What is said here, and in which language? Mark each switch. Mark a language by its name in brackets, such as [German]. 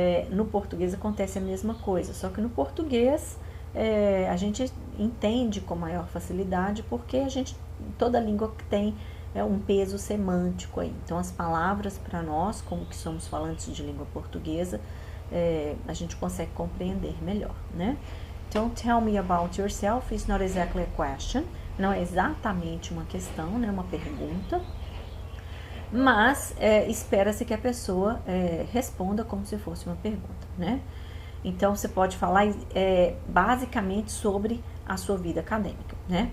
[Portuguese] No português acontece a mesma coisa, só que no português a gente entende com maior facilidade porque toda língua tem um peso semântico aí. Então, as palavras para nós, como que somos falantes de língua portuguesa, a gente consegue compreender melhor, né? [English] Então, tell me about yourself is not exactly a question. [Portuguese] Não é exatamente uma questão, né? Uma pergunta. Mas espera-se que a pessoa responda como se fosse uma pergunta, né? Então, você pode falar basicamente sobre a sua vida acadêmica, né?